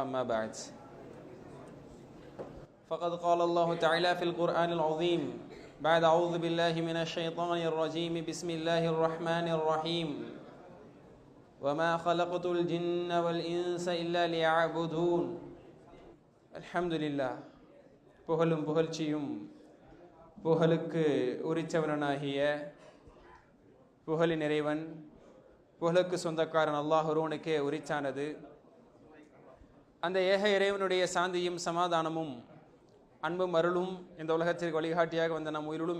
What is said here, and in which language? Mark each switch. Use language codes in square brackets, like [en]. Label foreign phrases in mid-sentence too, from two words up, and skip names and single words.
[ar] ما بعد، فقد قال الله تعالى في القرآن العظيم بعد أعوذ بالله من الشيطان الرجيم بسم الله الرحمن الرحيم وما خلقت الجن والإنس إلا ليعبدون. الحمد لله. [ta] புகழும் புகழ்ச்சியும் புகழுக்கு உரிச்சவனாகிய புகழின் இறைவன் புகழுக்கு சொந்தக்காரன் அல்லாஹ் ஒருவனுக்கே உரித்தானது. அந்த ஏக இறைவனுடைய சாந்தியும் சமாதானமும் அன்பும் அருளும் இந்த உலகத்திற்கு வழிகாட்டியாக வந்த நம் உயிரிலும்